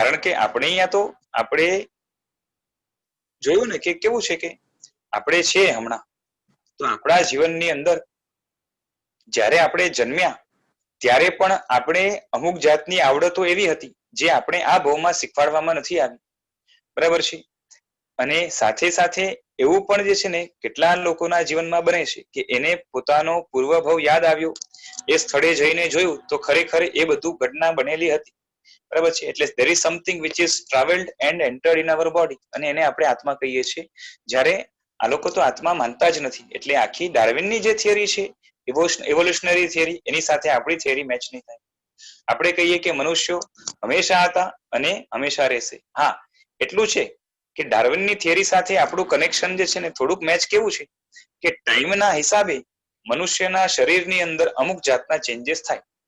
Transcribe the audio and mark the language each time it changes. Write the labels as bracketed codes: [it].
[gu] કારણ કે આપણે અહીંયા તો આપણે જોયું ને કે કેવું છે કે આપણે છે હમણાં, તો આપણા જીવનની અંદર જ્યારે આપણે જન્મ્યા ત્યારે પણ આપણે અમુક જાતની આવડતો એવી હતી જે આપણે આ ભાવમાં શીખવાડવામાં નથી આવી. બરાબર છે. અને સાથે સાથે એવું પણ જે છે ને કેટલા લોકોના જીવનમાં બને છે કે એને પોતાનો પૂર્વભાવ યાદ આવ્યો, એ સ્થળે જઈને જોયું તો ખરેખર એ બધું ઘટના બનેલી હતી. બરાબર છે. [en] એટલે there is something which is traveled and entered in our body, [gu] અને એને આપણે આત્મા કહીએ છીએ. જ્યારે આ લોકો તો આત્મા માનતા જ નથી. એટલે આખી ડાર્વિનની જે થિયરી છે, ઇવોલ્યુશનરી થિયરી, એની સાથે આપણી થિયરી મેચ નહીં થાય. આપણે કહીએ કે મનુષ્યો હંમેશા હતા અને હંમેશા રહેશે. હા, એટલું છે કે ડાર્વિનની થિયરી સાથે આપણું કનેક્શન જે છે ને થોડુંક મેચ કેવું છે કે ટાઈમના હિસાબે મનુષ્યના શરીરની અંદર અમુક જાતના ચેન્જીસ થાય.